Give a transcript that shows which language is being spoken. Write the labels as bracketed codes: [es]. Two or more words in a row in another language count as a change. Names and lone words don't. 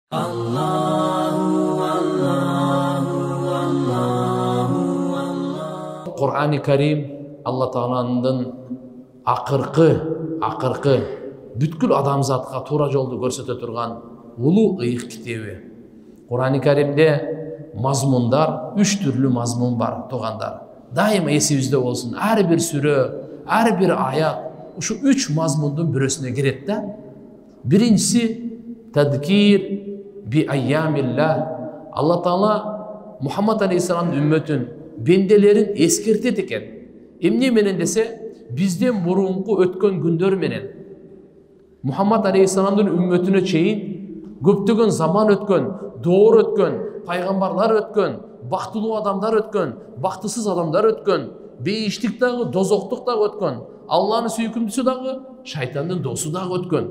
[uz] Qur'oni Karim Alloh taoloning [ky] akırkı бүткүл адамзатка туура жолду көрсөтө турган улуу ыйык китеби. Qur'oni Karimде мазмундар, 3 түрлүү мазмун бар, туугандар. Дайыма эсибизде болсун. Ар бир сүрө, ар бир аят ушу 3 мазмундун бирөөсүнө кирет да. Биринчиси [ar] تذكير بأيام الله. [ky] Алла Таала Мухаммад алейхиссаламдын үммөтүн, бенделерин эскертет экен. Эмне менен десе, бизден мурунку өткөн күндөр менен Мухаммад алейхиссаламдын үммөтүнө чейин көптөгөн заман өткөн, доор өткөн, пайгамбарлар өткөн, бактылуу адамдар өткөн, бактысыз адамдар өткөн, бейиштик дагы, дозоктук дагы өткөн, Алланын сүйкүмдүүсү дагы, шайтандын досу дагы өткөн.